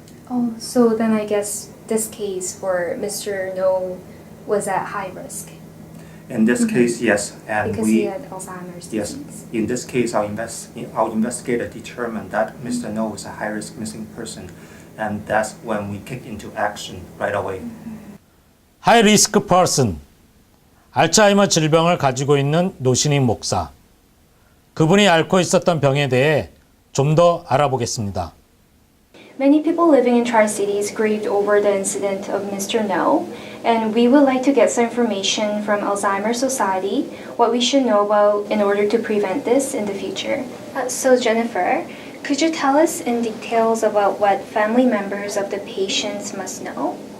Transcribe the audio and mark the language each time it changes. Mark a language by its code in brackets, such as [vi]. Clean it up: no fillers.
[en] Oh, so then I guess this case for Mr. No was at high risk. In this case, yes, and Because he had Alzheimer's yes, disease. in this case, our investigator determined that Mr. No is a high-risk missing person, and that's when we kick into action right away. 하이 리스크 퍼슨, [ko] 알츠하이머 질병을 가지고 있는 노신익 목사. 그분이 앓고 있었던 병에 대해 좀 더 알아보겠습니다. [en] Many people living in Tri-Cities grieved over the incident of Mr. No, and we would like to get some information from Alzheimer's Society, what we should know about in order to prevent this in the future. So Jennifer, could you tell us in details about what family members of the patients must know?